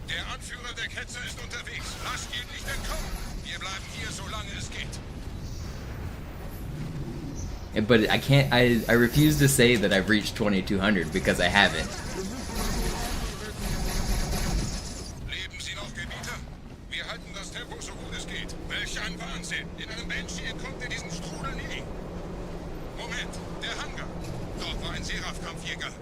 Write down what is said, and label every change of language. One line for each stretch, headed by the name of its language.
German: Der Anführer der Ketzer ist unterwegs. Lasst ihn nicht entkommen. Wir bleiben hier, solange es geht.
English: But I can't. I refuse to say that I've reached 2200 because I haven't.
German: Leben Sie noch, Gebieter? Wir halten das Tempo so gut es geht. Welch ein Wahnsinn! In einem Banshee entkommt ihr diesen Strudel nie. Moment, der Hangar. Dort war ein Seraph-Kampfjäger.